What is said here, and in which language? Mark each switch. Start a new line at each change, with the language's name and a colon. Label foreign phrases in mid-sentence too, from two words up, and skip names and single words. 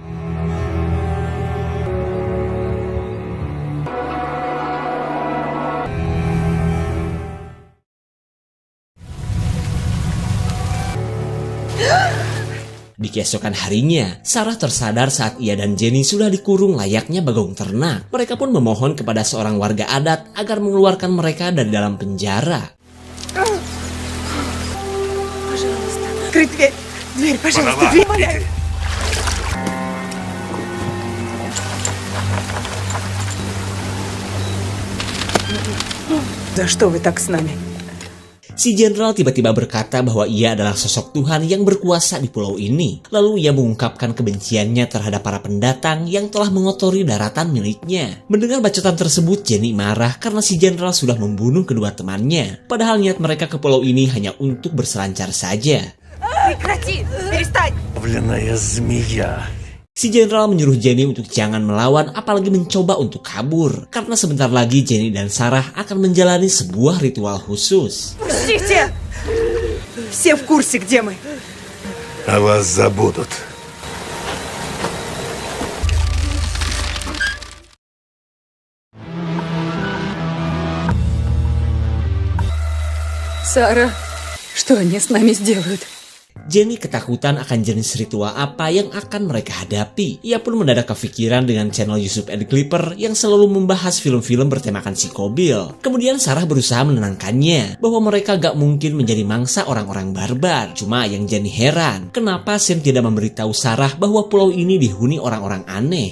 Indonesian: Di keesokan harinya, Sarah tersadar saat ia dan Jenny sudah dikurung layaknya bagong ternak. Mereka pun memohon kepada seorang warga adat agar mengeluarkan mereka dari dalam penjara.
Russian: Открыть дверь! Дверь, пожалуйста, дверь, умоляю! За что вы так с нами?
Indonesian: Si jenderal tiba-tiba berkata bahwa ia adalah sosok Tuhan yang berkuasa di pulau ini. Lalu ia mengungkapkan kebenciannya terhadap para pendatang yang telah mengotori daratan miliknya. Mendengar bacotan tersebut, Jenny marah karena si jenderal sudah membunuh kedua temannya. Padahal niat mereka ke pulau ini hanya untuk berselancar saja.
Russian: Прекрати! Перестань! Павленная змея.
Indonesian: Si jenderal menyuruh Jenny untuk jangan melawan apalagi mencoba untuk kabur. Karena sebentar lagi Jenny dan Sarah akan menjalani sebuah ritual khusus.
Russian: Пустите! Все в курсе, где мы. О вас забудут. Сара, что они с нами сделают?
Indonesian: Jenny ketakutan akan jenis ritual apa yang akan mereka hadapi. Ia pun mendadak kepikiran dengan channel YouTube Ed Clipper yang selalu membahas film-film bertemakan psikobil. Kemudian Sarah berusaha menenangkannya bahwa mereka gak mungkin menjadi mangsa orang-orang barbar. Cuma yang Jenny heran, kenapa Sam tidak memberitahu Sarah bahwa pulau ini dihuni orang-orang aneh.